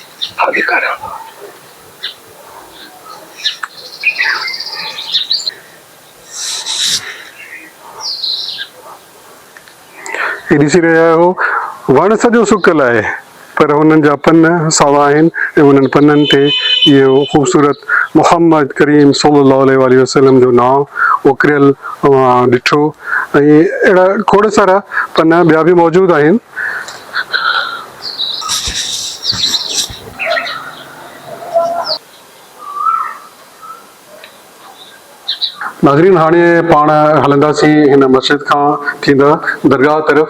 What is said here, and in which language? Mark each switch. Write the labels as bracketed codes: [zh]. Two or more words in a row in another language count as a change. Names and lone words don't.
[sd] हे ॾिसी रहिया आहियो, वण सॼो सुकियल आहे, पर हुननि जा पन सावा आहिनि, ऐं उन्हनि पननि ते इहो ख़ूबसूरत मुहम्मद करीम [ar] صلى الله عليه وسلم [sd] जो नाव उखरियल ॾिठो। ऐं अहिड़ा खोड़ सारा पन ॿिया बि मौजूदु आहिनि। नाज़रीन, हाणे पाण हलंदासीं हिन मस्जिद खां थींदा दरगाह तरफ़।